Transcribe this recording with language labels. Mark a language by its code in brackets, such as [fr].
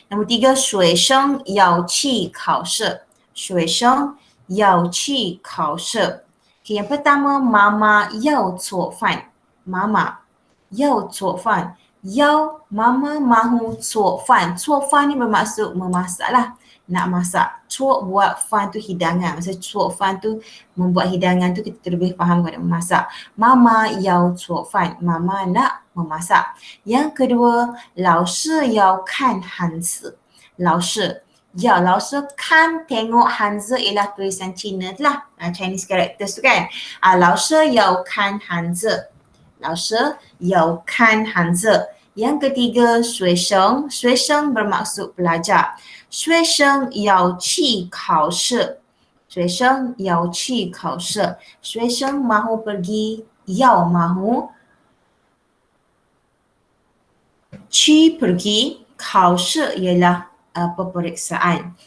[ms] Nombor 3, [zh] 学生要去考试。学生要去考试。 [ms] Okay, yang pertama, mama [zh] 要做饭. Mama 要做饭，要 [ms] mama mahu 做饭，做饭ni bermaksud memasak lah, nak masak. 做 buat fan tu hidangan, maksud 做饭 tu membuat hidangan tu kita lebih faham kepada memasak. Mama [zh] 要做饭, [ms] mama nak memasak. Yang kedua, [zh] 老师要看汉字， [ms] 老师看tengok Hanzi ialah tulisan Cina tu lah, Chinese characters tu kan. [zh] 老师要看Hanzi, 老师要看Hanzi. [ms] Yang ketiga, 学生bermaksud pelajar. [zh] 学生要去考试，学生要去考试，学生 [ms] mahu pergi, [zh] 要 mahu 去 pergi, 考试 [ms] ialah peperiksaan.